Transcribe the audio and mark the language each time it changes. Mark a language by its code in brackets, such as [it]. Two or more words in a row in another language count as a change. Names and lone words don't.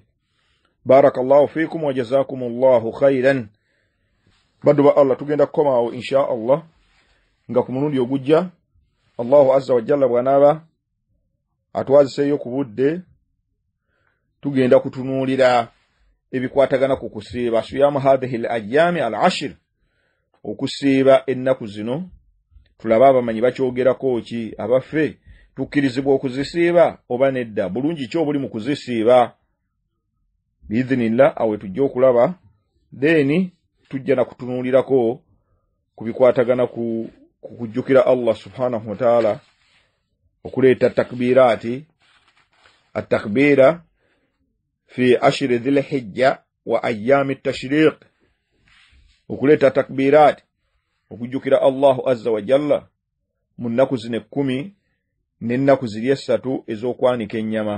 [ar] بارك الله فيكم وجزاكم الله خيرا. [lg] Baddu ba Allah, tugenda kukomaawo [ar] إن شاء الله [lg] nga ku mulundi ogujja [ar] الله عز وجل [lg] bw'anaaba atwaziseeyo ku budde, tugenda kutunuulira ebikwatagana ku kusiiba [ar] صيام هذه الأيام العشر, [lg] okusiiba ennaku zino. Tulabe abamanyi bakyogerako ki, abaffe tukkirizibwa okuzisiiba oba nedda, bulungi ki obuli mu kuzisiiba. Biidhinillah awe tujja okulaba, then tujja na kutunuulirako ku bikwatagana ku kujjukira [ar] الله سبحانه وتعالى, [lg] okuleeta takbiraati, [ar] التكبير في عشر ذي الحجة وأيام التشريق, [lg] okuleeta takbiraati okujjukira [ar] الله عز وجل [lg] mu nnaku zino 10 n'ennaku ziri 3 ez'okwanika ennyama.